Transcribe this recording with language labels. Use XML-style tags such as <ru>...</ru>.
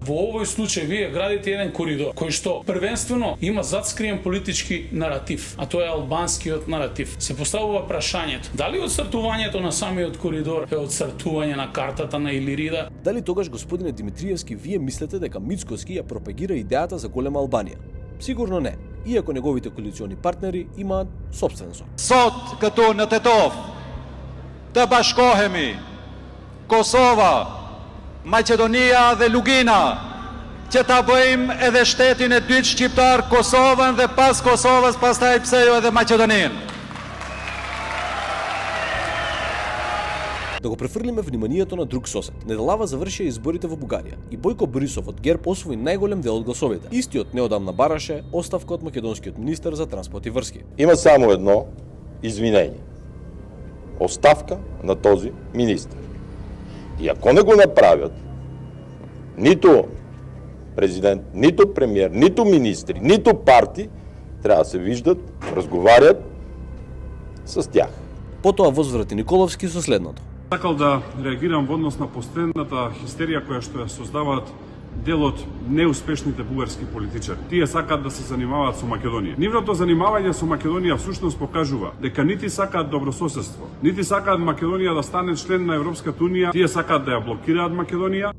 <mk>Во овој случај вие градите еден коридор кој што првенствено има затскриен политички наратив, а тоа е албанскиот наратив. Се поставува прашањето: дали отстартувањето на самиот коридор е отстартување на картата на Илирида? Дали тогаш, господине Димитриевски, вие мислите дека Мицкоски ја пропагира идејата за голема Албанија? Сигурно не, иако неговите коалициони партнери имаат собствен сон.</mk> <sq>Sot këtu në Tetov të bashkohemi Kosova, Maqedonia dhe Lugina, që ta bëjmë edhe shtetin e dytë shqiptar, Kosovën, dhe pas Kosovës, pastaj pse jo edhe Maqedoninë.</sq> <mk>Да го префрлиме вниманието на друг сосед. Неделава завршија изборите во Бугарија и Бојко Борисов од ГЕРБ освои најголем дел од гласовите. Истиот неодамна бараше оставка од македонскиот министер за транспорт и врски.</mk> <bg>Има само едно извинение. Оставка на този министр. И ако не го направят, нито президент, нито премиер, нито министри, нито партии трябва да се виждат, разговарят с тях.</bg> <mk>Потоа возврати Николовски со следното. Сакал да реагирам во однос на последната хистерија која што ја создаваат дел од неуспешните бугарски политичари. Тие сакаат да се занимаваат со Македонија. Нивното занимавање со Македонија всушност покажува дека нити сакаат добрососедство, нити сакаат Македонија да стане член на Европската унија, тие сакаат да ја блокираат Македонија.</mk>